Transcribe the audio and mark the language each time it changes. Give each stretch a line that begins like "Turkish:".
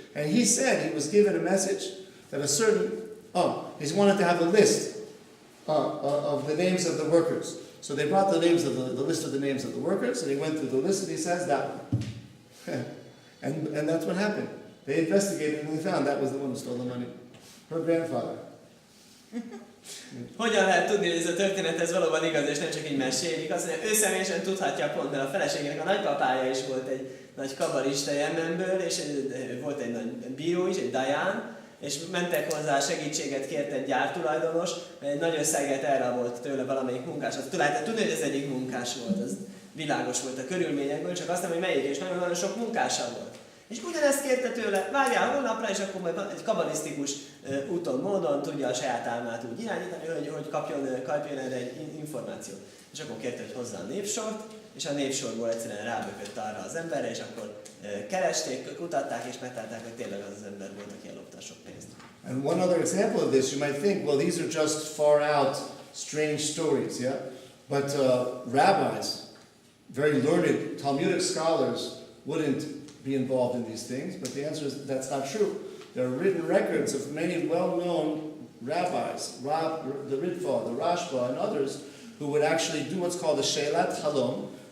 English: And he said he was given a message that he wanted to have a list of the names of the workers. So they brought the list of the names of the workers, and he went through the list, and he says that one. and that's what happened. They investigated, and they found that was the one who stole the money. Her grandfather.
Hungarian: Hogyan lehet tudni, hogy ez a történet ez valóban igaz, és nem csak így mesélik? Azt mondja, ő személyesen tudhatja pont, mert a feleségének a nagypapája is volt egy nagy kabbalista Jemenből, és volt egy nagy bíró is, egy daján, és mentek hozzá, segítséget kért egy gyártulajdonos, mert egy nagy összeget elrabolt tőle valamelyik munkás. Azt lehet tudni, hogy ez egyik munkás volt, az világos volt a körülményekből, csak azt nem, hogy melyik, és nagyon-nagyon sok munkása volt. És ugyanezt kérte tőle, várjál holnapra, és akkor majd egy kabbalisztikus úton, módon tudja a saját álmát úgy irányítani, hogy kapjon erre egy információt. És akkor kérte, hogy hozzá a névsort, és a névsorból egyszerűen rábökött arra az emberre, és akkor keresték, kutatták, és megtalálták, hogy tényleg az ember volt, aki ellopta sok pénzt.
English: And one other example of this, you might think, well, these are just far out, strange stories, yeah? But rabbis, very learned Talmudic scholars, wouldn't be involved in these things, but the answer is that's not true. There are written records of many well-known rabbis, the Ritva, the Rashba, and others, who would actually do what's called a Shelat Halom.